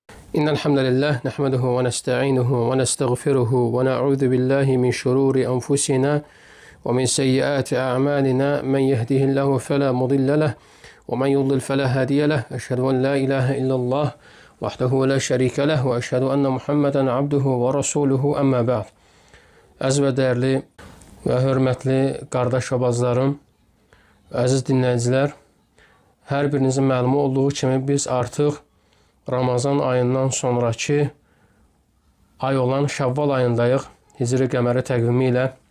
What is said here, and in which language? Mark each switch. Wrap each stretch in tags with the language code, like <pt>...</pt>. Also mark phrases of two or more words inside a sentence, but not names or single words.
<ar>إن الحمد لله نحمده ونستعينه ونستغفره ونعوذ بالله من شرور أنفسنا ومن سيئات أعمالنا من يهده الله فلا مضل له ومن يضلل فلا هادي له أشهد أن لا إله إلا الله وحده لا شريك له وأشهد أن محمدا عبده ورسوله أما بعد.</ar> <az>Əziz və dəyərli və hörmətli qardaş və bacılarım, əziz dinləyicilər, hər birinizin məlumu olduğu kimi biz artıq Ramazan ayından sonraki ay olan Şəvval ayındayıq, Hicri qəməri təqvimi ilə</az>